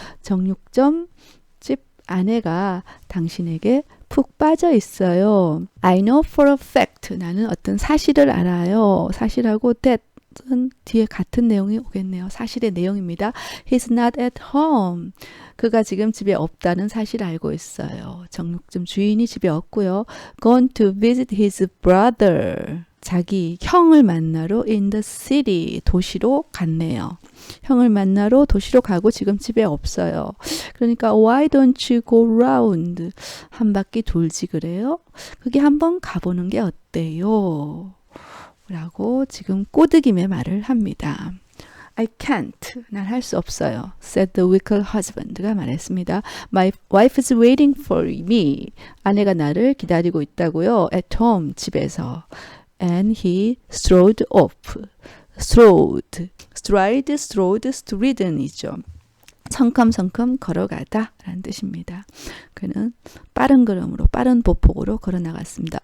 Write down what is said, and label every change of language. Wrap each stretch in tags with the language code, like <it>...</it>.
<ko>정육점 집 아내가 당신에게 푹 빠져 있어요.</ko> <en>I know for a fact.</en> <ko>나는 어떤 사실을 알아요. 사실하고 that 뒤에 같은 내용이 오겠네요. 사실의 내용입니다.</ko> <en>He's not at home.</en> <ko>그가 지금 집에 없다는 사실을 알고 있어요. 정육점 주인이 집에 없고요.</ko> <en>Gone to visit his brother.</en> <ko>자기 형을 만나러</ko> <en>in the city.</en> <ko>도시로 갔네요. 형을 만나러 도시로 가고 지금 집에 없어요.</ko> <en>그러니까 why don't you go round?</en> <ko>한 바퀴 돌지 그래요? 그게 한번 가보는 게 어때요? 라고 지금 꼬드김에 말을 합니다.</ko> <en>I can't.</en> <ko>난 할 수 없어요.</ko> <en>said the wicked husband가 말했습니다. My wife is waiting for me.</en> <ko>아내가 나를 기다리고 있다고요.</ko> <en>At home. 집에서. And he strode off. strode. stride, strode, stridden이죠.</en> <ko>성큼성큼 걸어가다 라는 뜻입니다. 그는 빠른 걸음으로 빠른 보폭으로 걸어나갔습니다.</ko>